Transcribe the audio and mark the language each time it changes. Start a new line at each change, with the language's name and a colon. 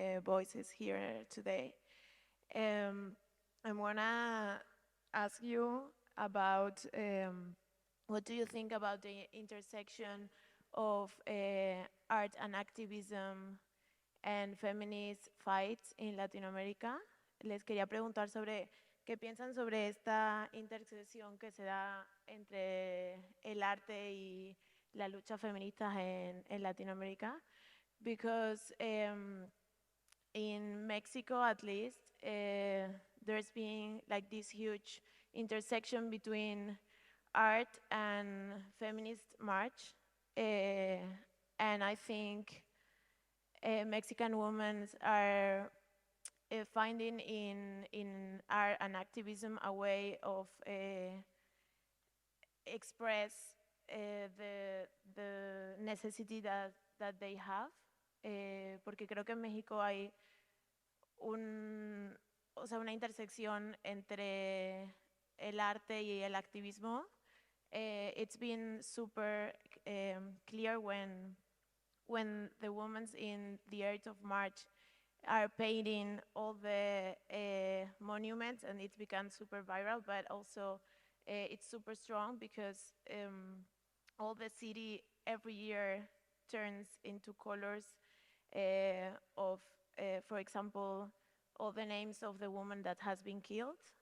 English: voices here today. I wanna ask you about what do you think about the intersection of art and activism and feminist fights in Latinoamérica.
Spanish: Les quería preguntar sobre qué piensan sobre esta intersección que se da entre el arte y la lucha feminista en Latinoamérica.
English: Because in Mexico, at least, there's been like this huge intersection between art and feminist march. And I think Mexican women are finding in art and activism a way of express the necessity that they have.
Spanish: Porque creo que en México hay una intersección entre el arte y el activismo.
English: It's been super clear when the women in the Earth of March are painting all the monuments, and it's become super viral, but also it's super strong because all the city every year turns into colors of, for example, all the names of the woman that has been killed.